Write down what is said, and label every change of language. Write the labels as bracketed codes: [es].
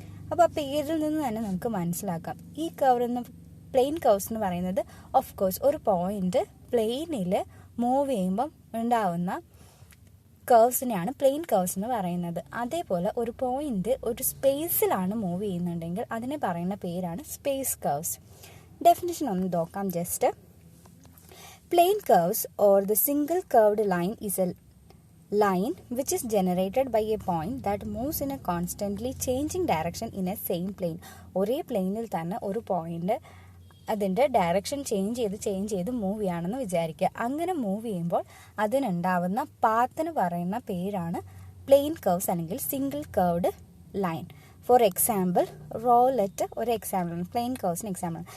[ml] അപ്പോൾ ആ പേരിൽ നിന്ന് തന്നെ നമുക്ക് മനസ്സിലാക്കാം. ഈ കർവ് എന്ന് പ്ലെയിൻ കർവ്സ് എന്ന് പറയുന്നത് ഓഫ് കോഴ്സ് ഒരു പോയിന്റ് പ്ലെയിനിൽ മൂവ് ചെയ്യുമ്പം ഉണ്ടാവുന്ന കർവ്സിനെയാണ് പ്ലെയിൻ കർവ്സ് എന്ന് പറയുന്നത്. അതേപോലെ ഒരു പോയിന്റ് ഒരു സ്പേസിലാണ് മൂവ് ചെയ്യുന്നുണ്ടെങ്കിൽ അതിനെ പറയുന്ന പേരാണ് സ്പേസ് കർവ്സ്. ഡെഫിനിഷൻ ഒന്ന് നോക്കാം just. [en] Plain curves or the single curved line is a line which is generated by a point that moves in a constantly changing direction in a same plane. [ml] ഒരേ പ്ലെയിനിൽ തന്നെ ഒരു point അതിൻ്റെ direction change ചെയ്ത് move ചെയ്യുകയാണെന്ന് വിചാരിക്കുക. അങ്ങനെ move ചെയ്യുമ്പോൾ അതിനുണ്ടാവുന്ന പാത്തിന് പറയുന്ന പേരാണ് പ്ലെയിൻ കർവ്സ് അല്ലെങ്കിൽ single curved line. For example റോലെറ്റ് ഒരു എക്സാമ്പിൾ, പ്ലെയിൻ കർവ്സിന് എക്സാമ്പിൾ.